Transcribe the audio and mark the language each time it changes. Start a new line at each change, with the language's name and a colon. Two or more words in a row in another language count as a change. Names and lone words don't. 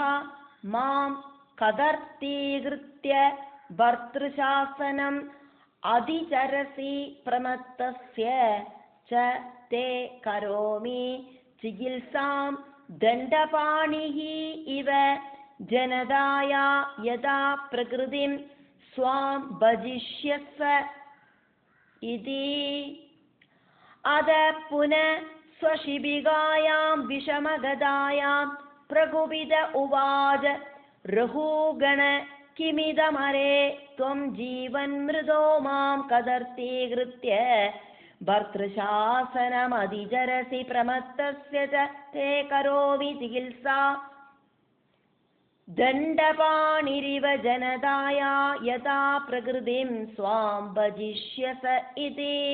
Sanskrit: मां कदर्थीकृत्य भर्तृशासनं अतिचरसि प्रमत्तस्य च ते करोमि चिकित्सां दण्डपाणिः इव जनताया यथा प्रकृतिं स्वां भजिष्यस्व इति. अद पुनः स्वशिबिकायां विषमगदायां प्रकुपित उवाच रघुगण किमिदमरे त्वं जीवन्मृदो मां कदर्थीकृत्य भर्तृशासनमधिचरसि प्रमत्तस्य च ते करोमि चिकित्सा दण्डपाणिरिव जनताया यथा प्रकृतिं स्वां भजिष्यस इति।